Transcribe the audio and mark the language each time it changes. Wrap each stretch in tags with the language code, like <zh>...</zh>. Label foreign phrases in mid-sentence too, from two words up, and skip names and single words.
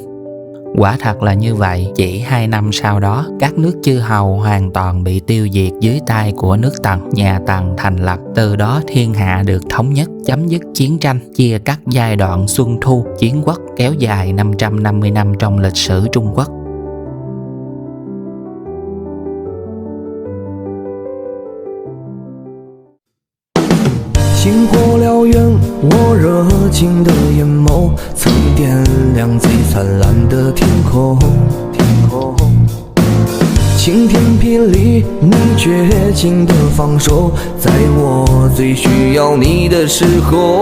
<vi>Quả thật là như vậy, chỉ 2 năm sau đó, các nước chư hầu hoàn toàn bị tiêu diệt dưới tay của nước Tần. Nhà Tần thành lập, từ đó thiên hạ được thống nhất, chấm dứt chiến tranh, chia cắt giai đoạn Xuân Thu, chiến quốc kéo dài 550 năm trong lịch sử Trung Quốc.</vi> <zh>星火燎原，我热情的眼眸曾点亮最灿烂的天空。晴天霹雳，你绝情的放手，在我最需要你的时候。</zh>